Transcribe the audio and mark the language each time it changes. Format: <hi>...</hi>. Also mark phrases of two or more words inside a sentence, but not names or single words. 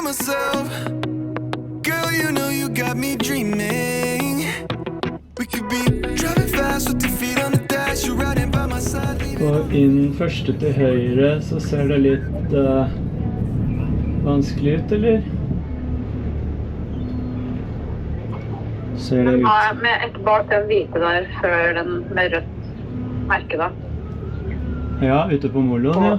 <en>myself. Girl, you know you got me dreaming. We could be driving fast with your feet on the dash. You're riding by my side.</en> <no>Og inn første til høyre så ser det litt vanskelig ut, eller? Ser det ut? Ja, med et bak den hvite der, før den med rødt merke da. Ja, ute på moloen, ja.</no>